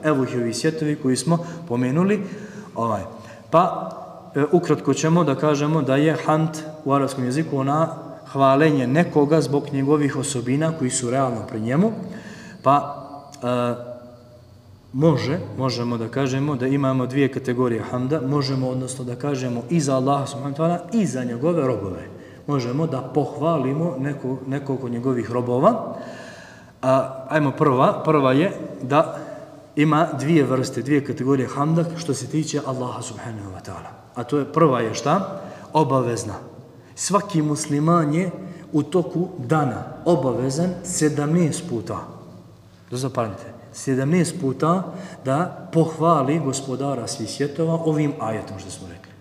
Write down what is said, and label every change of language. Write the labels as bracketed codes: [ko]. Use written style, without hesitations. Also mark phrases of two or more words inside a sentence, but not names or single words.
[bs] Evo ih ovi svjetovi koji smo pomenuli. Pa ukratko ćemo da kažemo da je hamd u arapskom jeziku ona hvalenje nekoga zbog njegovih osobina koji su realno pri njemu. Pa možemo da kažemo da imamo dvije kategorije hamda. Možemo odnosno da kažemo i za Allaha [ar] سبحانه وتعالى [bs] i za njegove robove. Možemo da pohvalimo nekog od njegovih robova. Ajmo prva je da ima dvije kategorije hamda što se tiče Allaha [ar] سبحانه وتعالى. [bs] A to je prva je šta? Obavezna. Svaki musliman je u toku dana obavezan 17 puta. Zapamtite, 17 puta da pohvali gospodara svih svjetova ovim ajetom što smo rekli.